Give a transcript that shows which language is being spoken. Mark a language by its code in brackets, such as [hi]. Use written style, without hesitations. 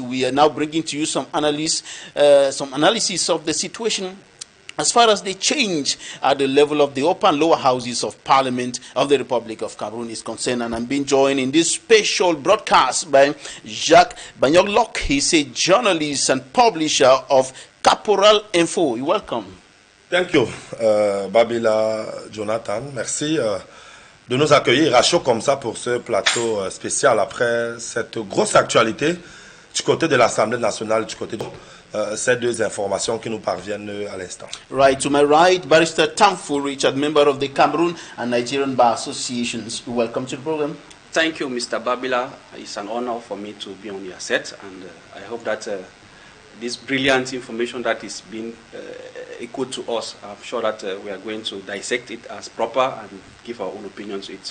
[en] We are now bringing to you some analysis of the situation as far as the change at the level of the upper and lower houses of parliament of the Republic of Cameroon is concerned. And I'm being joined in this special broadcast by Jacques Bagnoglok. He's a journalist and publisher of Caporal Info. You're welcome. Thank you, Babila Jonathan. [fr] Merci de nous accueillir à chaud comme ça pour ce plateau spécial après cette grosse actualité du côté de l'Assemblée nationale, du côté de ces deux informations qui nous parviennent à l'instant. [en] Right, to my right, Barrister Tamful Richard, member of the Cameroon and Nigerian Bar Associations. Welcome to the program. Thank you, Mr. Babila. It's an honor for me to be on your set, and I hope that this brilliant information that is being echoed to us, I'm sure that we are going to dissect it as proper and give our own opinions to it.